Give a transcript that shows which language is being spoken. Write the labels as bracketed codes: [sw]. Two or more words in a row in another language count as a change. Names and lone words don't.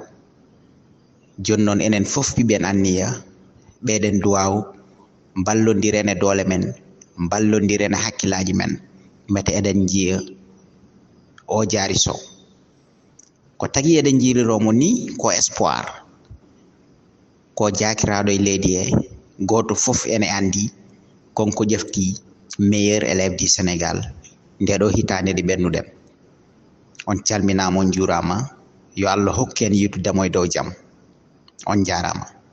[ff] Joni noon enen fof ɓiɓen anniya ɓeɗen duwaw ballodiren e doole men, ballodiren e hakkillaji men mete eɗen jiiya o Diary Sow. Ko tagi eɗen jiiriromo ni ko espoir, ko jakiraɗo e leydi he, goto fof ene andi konko ƴefti [fr] meilleur élève du Sénégal [ff] ndeɗo hitande nde ɓennuɗen. On calminama, on juurama, yo Allah hokku en yitudemo e dow jaam. On jarama.